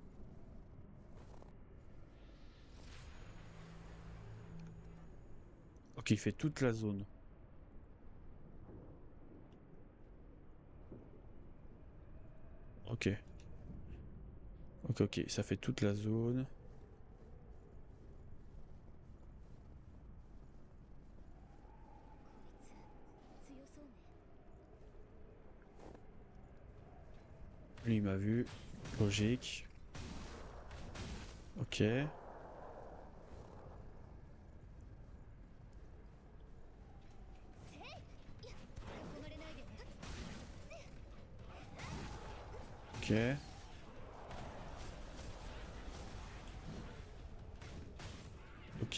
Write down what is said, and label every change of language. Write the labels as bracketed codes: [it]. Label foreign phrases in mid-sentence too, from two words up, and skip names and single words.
[fr] Ok, il fait toute la zone. Ok. Ok, ok, ça fait toute la zone. [ja] こいつ強そうね [fr] Lui, il m'a vu. Logique. Ok. [ja] 囲まれないでね [fr] Ok. Ok.